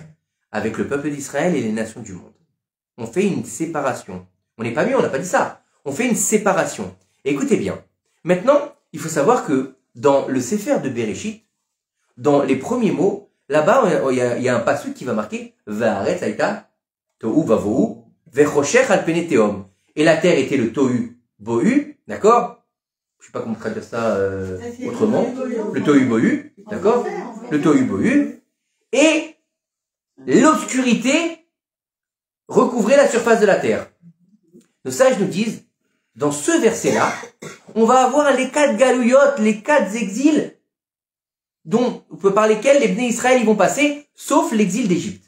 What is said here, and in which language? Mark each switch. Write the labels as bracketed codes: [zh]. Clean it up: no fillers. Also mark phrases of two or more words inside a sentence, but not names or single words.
[fr] Avec le peuple d'Israël et les nations du monde. On fait une séparation. On n'est pas mieux, on n'a pas dit ça. On fait une séparation. Et écoutez bien. Maintenant, il faut savoir que dans le Sefer de Bereshit, dans les premiers mots, là-bas, il y a un passage qui va marquer [he] והארץ היתה תהו ובהו וחשך על פני תהום. [fr] Et la terre était le tohu bohu, d'accord? Je sais pas comment traduire ça autrement. Le tohu bohu, d'accord? Le tohu bohu. Et l'obscurité recouvrait la surface de la terre. Nos sages nous disent, dans ce verset-là, on va avoir les 4 galouyotes, les 4 exils par lesquels les Bnei Israël ils vont passer, sauf l'exil d'Égypte.